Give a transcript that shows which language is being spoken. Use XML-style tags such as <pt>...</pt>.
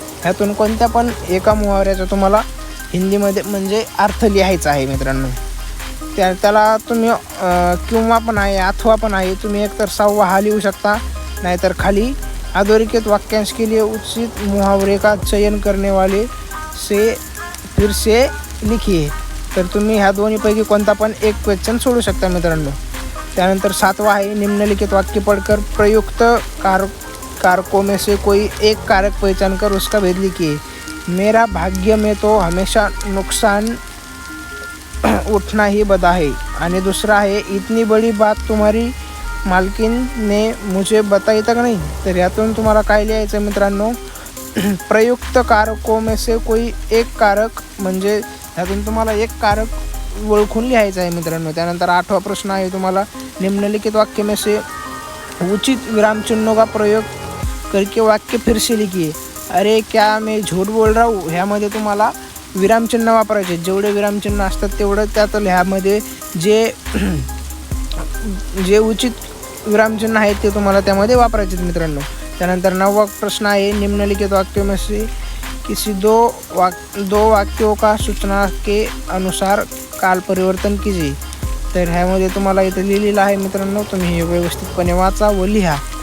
<mr>ह्यातून कोणत्या पण एका मुहावऱ्याचा तुम्हाला हिंदीमध्ये म्हणजे अर्थ लिहायचा आहे मित्रांनो. त्याला तुम्ही किंवा पण आहे अथवा पण आहे. तुम्ही एकतर 6वा हा लिहू शकता, नाहीतर खाली</mr> <hi>अधोरेखित वाक्यांश के लिए उचित मुहावरे का चयन करने वाले से फिर से लिखिए. तर तुम्ही ह्या दोन्हीपैकी कोणता पण एक क्वेश्चन सोडू शकता मित्रांनो.</hi> <mr>त्यानंतर 7वा आहे,</mr> <hi>निम्नलिखित वाक्य पढ़कर प्रयुक्त कारकों में से कोई एक कारक पहचान कर उसका भेद लिखिए. मेरा भाग्य में तो हमेशा नुकसान उठना ही बदा है.</hi> <mr>आणि दुसरा आहे,</mr> <hi>इतनी बड़ी बात तुम्हारी मालकिन ने मुझे बताई तक नहीं.</hi> <mr>तर यातून तुम्हाला काय लिहायचं मित्रांनो,</mr> <hi>प्रयुक्त कारकों में से कोई एक कारक,</hi> <mr>म्हणजे ह्यातून तुम्हाला एक कारक ओळखून लिहायचं आहे मित्रांनो. त्यानंतर 8वा प्रश्न आहे तुम्हाला,</mr> <hi>निम्नलिखित वाक्य में से उचित विराम चिन्हों का प्रयोग करके वाक्य फिर से लिखिए. अरे क्या मैं झूठ बोल रहा हूँ.</hi> <mr>ह्यामध्ये तुम्हाला विरामचिन्ह वापरायचे. जेवढे विरामचिन्ह असतात तेवढं त्यात ह्यामध्ये जे उचित विरामचिन्ह आहेत ते तुम्हाला त्यामध्ये वापरायचे मित्रांनो. त्यानंतर 9वा प्रश्न आहे,</mr> <hi>निम्नलिखित वाक्यों में से किसी दो वाक्यों का सूचना के अनुसार काल परिवर्तन कीजिए.</hi> <mr>तर ह्यामध्ये तुम्हाला इथं लिहिलेलं आहे मित्रांनो, तुम्ही हे व्यवस्थितपणे वाचा व लिहा.</mr>